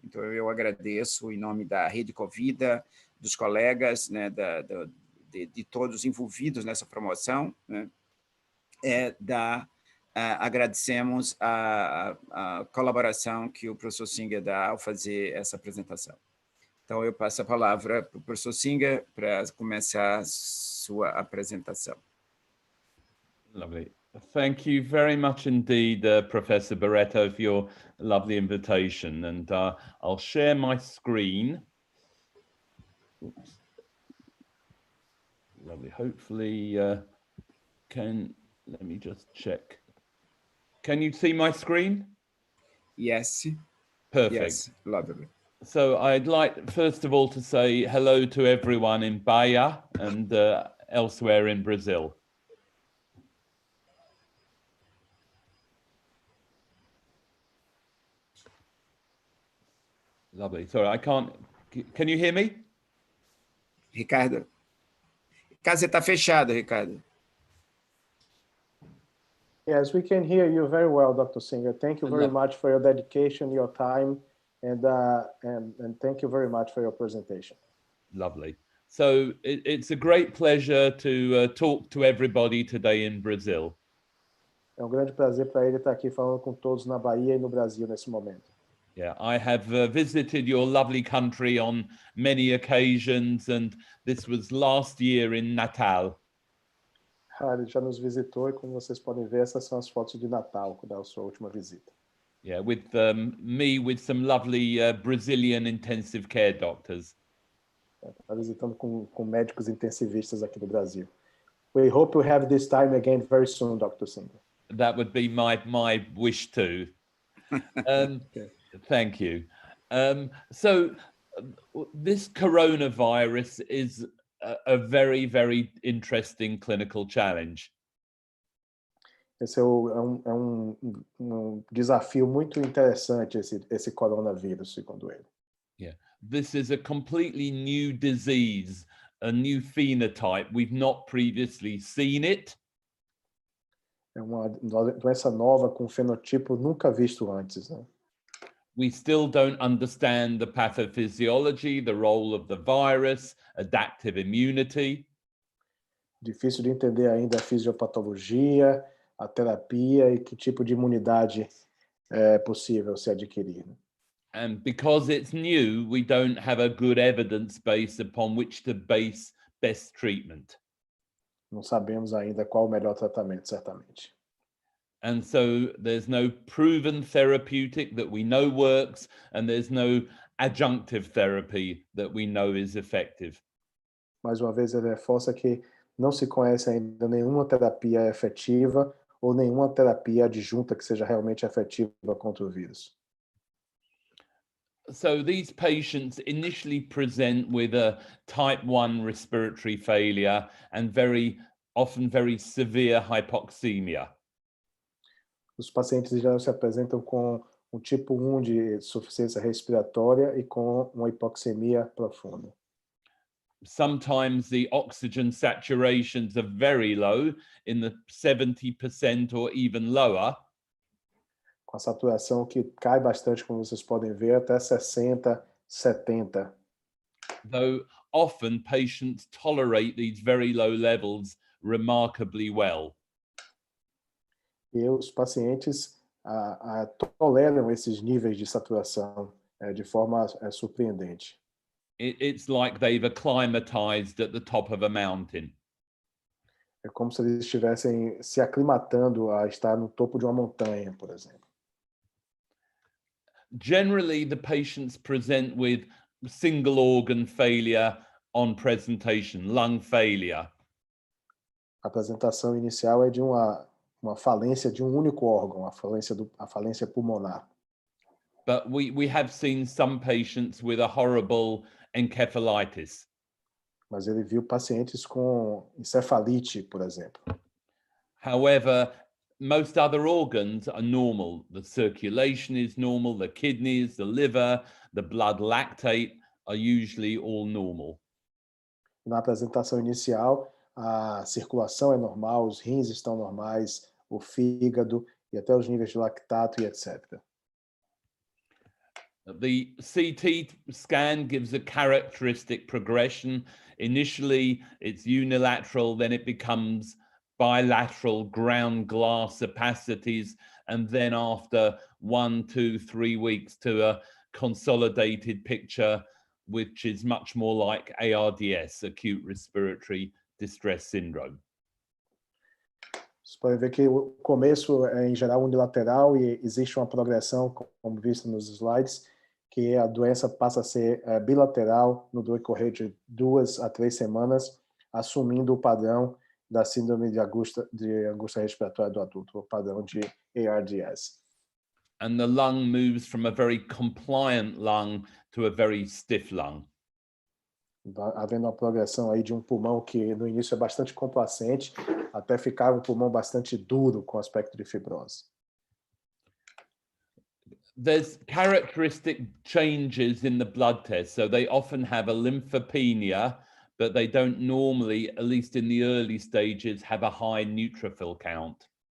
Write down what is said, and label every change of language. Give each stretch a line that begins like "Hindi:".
Portuguese: Então, eu agradeço em nome da Rede Covida, dos colegas, né, de todos envolvidos nessa promoção, né, agradecemos a colaboração que o professor Singer dá ao fazer essa apresentação. Então, eu passo a palavra para o professor Singer para começar a sua apresentação.
English: Lovely. Thank you very much indeed, Professor Barreto, for your lovely invitation. And I'll share my screen. Oops. Lovely. Hopefully, let me just check. Can you see my screen? Yes. Perfect. Yes, lovely. So I'd like, first of all, to say hello to everyone in Bahia and elsewhere in Brazil. Lovely. Sorry, I can't. Can you hear me?
Portuguese: Ricardo, você está fechado, Ricardo.
English: Yes, we can hear you very well, Dr. Singer. Thank you very much for your dedication, your time, and thank you very much for your presentation. Lovely. So it's a great pleasure to talk to everybody today in Brazil.
Portuguese: É um grande prazer para ele estar aqui falando com todos na Bahia e no Brasil nesse momento.
English: Yeah, I have visited your lovely country on many occasions, and this was last year in Natal.
Portuguese: Ele já nos visitou e, como vocês podem ver, essas são as fotos de Natal, da sua última visita.
English: Yeah, with me with some lovely Brazilian intensive care doctors.
Portuguese: Está visitando com médicos intensivistas aqui do Brasil.
English: We hope we have this time again very soon, Dr. Singer. That would be my wish too. Okay. Thank you. So this coronavirus is a very, very interesting clinical challenge.
Portuguese: Esse é um desafio muito interessante, esse coronavírus, segundo ele.
English: Yeah, this is a completely new disease, a new phenotype. We've not previously seen it.
Portuguese: É uma doença nova com fenotipo nunca visto antes, né?
English: We still don't understand the pathophysiology, the role of the virus, adaptive immunity.
Portuguese: Difícil de entender ainda a fisiopatologia, a terapia e que tipo de imunidade é possível se adquirir.
English: And because it's new, we don't have a good evidence base upon which to base best treatment.
Portuguese: Não sabemos ainda qual o melhor tratamento, certamente.
English: And so there's no proven therapeutic that we know works, and there's no adjunctive therapy that we know is effective.
Portuguese: Mais uma vez, ele reforça que não se conhece ainda nenhuma terapia efetiva ou nenhuma terapia adjunta que seja realmente efetiva contra o vírus.
English: So these patients initially present with a type 1 respiratory failure and often very severe hypoxemia.
Portuguese: Os pacientes já se apresentam com um tipo 1 de insuficiência respiratória e com uma hipoxemia profunda.
English: Sometimes the oxygen saturations are very low, in the 70% or even lower.
Portuguese: Com a saturação que cai bastante, como vocês podem ver, até 60, 70.
English: Though often patients tolerate these very low levels remarkably well.
Portuguese: E os pacientes toleram esses níveis de saturação de forma surpreendente.
English: It's like they've acclimatized at the top of a mountain.
Portuguese: É como se eles estivessem se aclimatando a estar no topo de uma montanha, por exemplo.
English: Generally, the patients present with single organ failure on presentation, lung failure.
Portuguese: A apresentação inicial é de uma falência de um único órgão, a falência pulmonar.
English: But we have seen some patients with a horrible encephalitis.
Portuguese: Mas ele viu pacientes com encefalite, por exemplo.
English: However, most other organs are normal. The circulation is normal, the kidneys, the liver, the blood lactate are usually all normal.
Portuguese: Na apresentação inicial, a circulação é normal, os rins estão normais, o fígado e até os níveis de lactato e etc.
English: The CT scan gives a characteristic progression. Initially, it's unilateral, then it becomes bilateral ground glass opacities, and then after 1, 2, 3 weeks to a consolidated picture, which is much more like ARDS, acute respiratory distress syndrome.
Portuguese: Você pode ver que o começo é, em geral, unilateral e existe uma progressão, como visto nos slides, que a doença passa a ser bilateral no decorrer de 2 a 3 semanas, assumindo o padrão da síndrome de angústia respiratória do adulto, o padrão de ARDS.
English: And the lung moves from a very compliant lung to a very stiff lung.
Portuguese: Havendo uma progressão aí de um pulmão que no início é bastante complacente, até ficar um pulmão bastante duro com aspecto de fibrose.
English: There's characteristic changes in the blood test. So they often have a lymphopenia, but they don't normally, at least in the early stages, have a high neutrophil count.